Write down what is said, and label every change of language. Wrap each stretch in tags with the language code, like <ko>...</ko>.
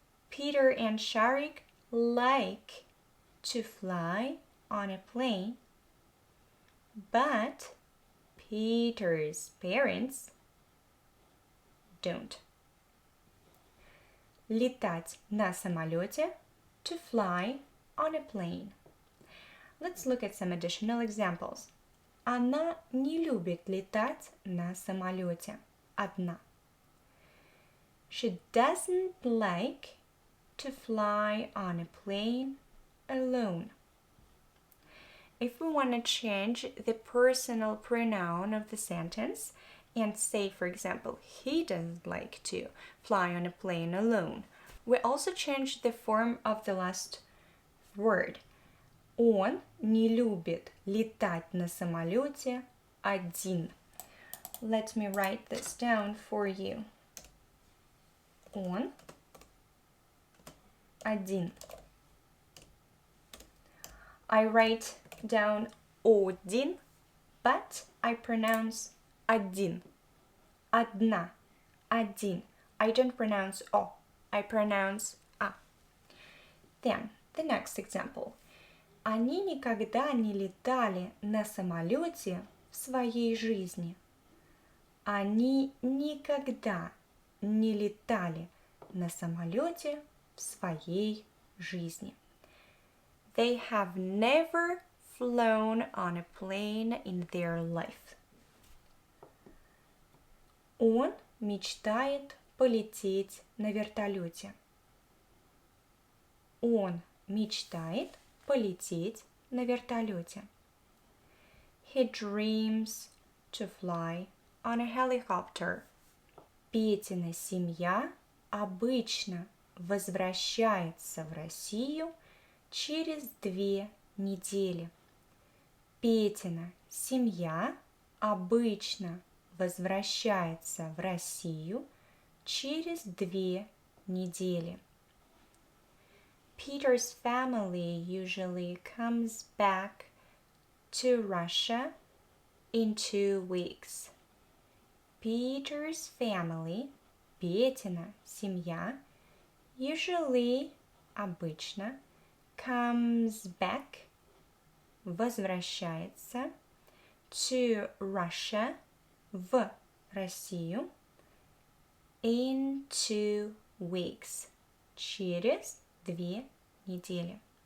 <en>Peter and Sharik like to fly on a plane, but Peter's parents don't.</en> <ru>Летать на самолете,</ru> <en>to fly on a plane. Let's look at some additional examples.</en> <ru>Она не любит летать на самолете одна.</ru> <en>She doesn't like to fly on a plane alone. If we want to change the personal pronoun of the sentence and say, for example, he doesn't like to fly on a plane alone, we also change the form of the last word.</en> <ru>Он не любит летать на самолете один.</ru> <en>Let me write this down for you.</en> <ru>Он один.</ru> <en>I write down один, but I pronounce один. Одна. Один. I don't pronounce o. I pronounce a. Then, the next example.</en> <ru>Они никогда не летали на самолете в своей жизни. Они никогда не летали на самолете в своей жизни.</ru> <en>They have never flown on a plane in their life.</en> <ru>Он мечтает полететь на вертолете. Он мечтает полететь на вертолете.</ru> <en>He dreams to fly on a helicopter.</en> <ru>Петина семья обычно возвращается в Россию через 2 недели. Петина семья обычно возвращается в Россию через 2 недели.</ru> <en>Peter's family usually comes back to Russia in 2 weeks. Peter's family,</en> <ru>Петина семья,</ru> <en>usually, обычно, comes back, возвращается, to Russia,</en> <ru>в Россию,</ru> <en>in 2 weeks,</en> <ru>через 2 недели.</ru>